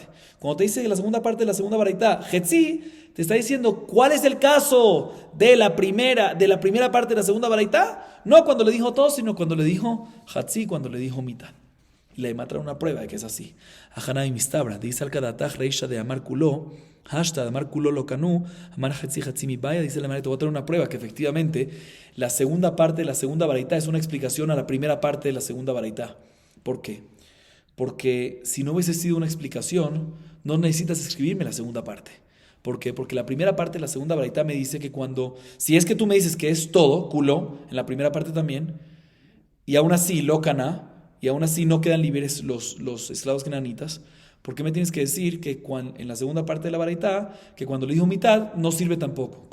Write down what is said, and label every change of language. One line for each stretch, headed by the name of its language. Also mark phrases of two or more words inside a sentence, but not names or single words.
Spanish: Cuando te dice que la segunda parte de la segunda baraita, hetzi, te está diciendo cuál es el caso de la primera parte de la segunda baraita, no cuando le dijo todo, sino cuando le dijo hetzi, cuando le dijo mitad. Y la Gemara trae una prueba de que es así.
Aramaic: הכי נמי מסתברא,
Spanish: dice
Aramaic: אי סלקא דעתך רישא דאמר כולו, השתא דאמר כולו לא קנה, אמר חציו חציו מיבעיא,
Spanish: dice la Gemara, te voy a traer una prueba que efectivamente la segunda parte de la segunda baraita es una explicación a la primera parte de la segunda baraita. ¿Por qué? Porque si no hubiese sido una explicación, no necesitas escribirme la segunda parte. ¿Por qué? Porque la primera parte de la segunda baraita me dice que si es que tú me dices que es todo, kulo, en la primera parte también, y aún así
Hebrew: לא קנה,
Spanish: y aún así no quedan libres los esclavos cananitas, ¿por qué me tienes que decir que en la segunda parte de la baraitá, que cuando le dijo mitad, no sirve tampoco?